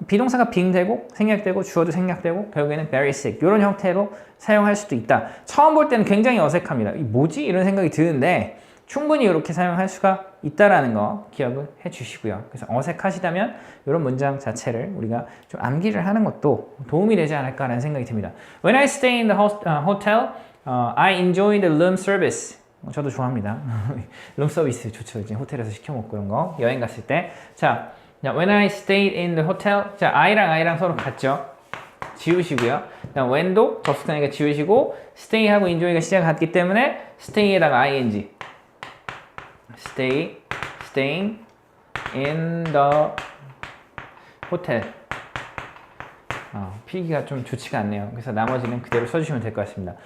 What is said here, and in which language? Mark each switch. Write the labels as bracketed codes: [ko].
[ko] 비동사가 being 되고 생략되고 주어도 생략되고 결국에는 [en] very sick [ko] 이런 형태로 사용할 수도 있다. 처음 볼 때는 굉장히 어색합니다. 이 뭐지? 이런 생각이 드는데 충분히 이렇게 사용할 수가 있다라는 거 기억을 해 주시고요. 그래서 어색하시다면 이런 문장 자체를 우리가 좀 암기를 하는 것도 도움이 되지 않을까라는 생각이 듭니다. [en] When I stay in the hotel, I enjoy the room service. [ko] 저도 좋아합니다. 룸 서비스 좋죠. 이제 호텔에서 시켜 먹고 이런 거 여행 갔을 때. [en] 자, when I stayed in the hotel, 자 I랑 [ko] 서로 같죠. 지우시고요. 그다음 when도 접속사니까 지우시고 stay하고 enjoy가 시작 같기 때문에 stay에다가 ing. [en] staying in the hotel. [ko] 필기가 좀 좋지가 않네요. 그래서 나머지는 그대로 써주시면 될 것 같습니다.